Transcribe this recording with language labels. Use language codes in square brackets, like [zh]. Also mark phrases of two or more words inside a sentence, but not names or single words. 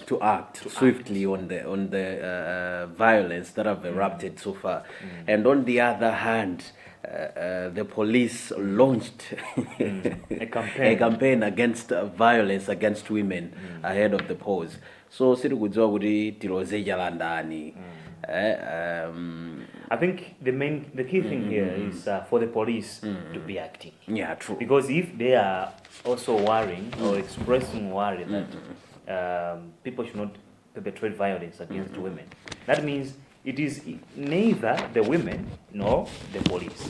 [en] to act swiftly on the violence that have erupted so far, and on the other hand, the police launched a a campaign. campaign against violence against women ahead of the polls. [ny] So siri kudziwa kuti tiloze jalandani. [en] I think the key thing here is for the police to be acting. Yeah, true. Because if they are also worrying or expressing worry that people should not perpetrate violence against women, that means it is neither the women nor the police.